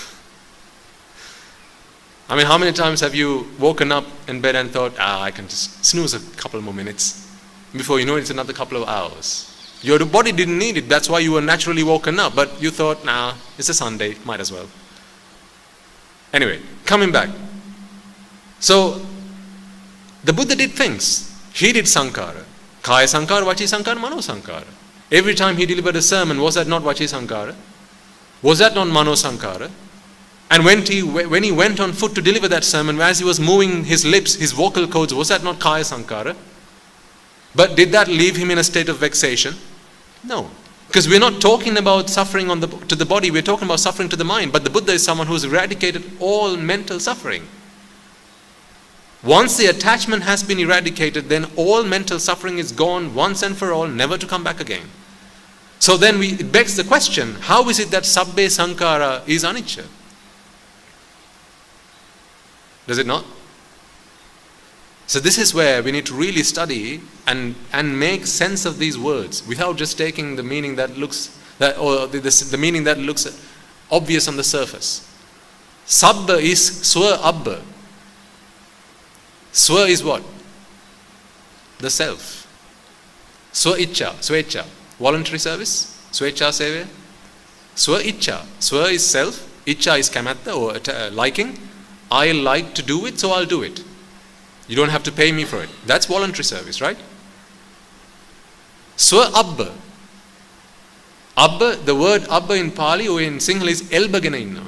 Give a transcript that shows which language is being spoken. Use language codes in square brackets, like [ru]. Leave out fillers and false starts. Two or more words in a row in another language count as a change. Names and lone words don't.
[en] I mean, how many times have you woken up in bed and thought, I can just snooze a couple more minutes. Before you know it, it's another couple of hours. Your body didn't need it, that's why you were naturally woken up. But you thought, nah, it's a Sunday, might as well. Anyway, coming back. So, the Buddha did things. He did sankhara. [pi] Kaya sankhara, vachi sankhara, mano sankhara. [en] Every time he delivered a sermon, was that not [pi] vachi sankhara? [en] Was that not [pi] mano sankhara? [en] And when he went on foot to deliver that sermon, as he was moving his lips, his vocal cords, was that not [pi] kaya sankhara? [en] But did that leave him in a state of vexation? No. Because we're not talking about suffering to the body, we're talking about suffering to the mind. But the Buddha is someone who's eradicated all mental suffering. Once the attachment has been eradicated, then all mental suffering is gone once and for all, never to come back again. So then it begs the question, how is it that [pi] sabbe sankhara [en] is anicca? Does it not? So this is where we need to really study and make sense of these words without just taking the meaning that looks the meaning that looks obvious on the surface. Sabba is [pi] swa abba. [en] Swa is what? The self. [si] Swa icha, swecha, [en] voluntary service, [si] swecha seve. Swa icha, [en] swa is self, icha is kamatta or liking. I like to do it, so I'll do it. You don't have to pay me for it. That's voluntary service, right? [pi] Swa abba. [en] Abba, the word abba in Pali or in Sinhala is [si] elbagena inna.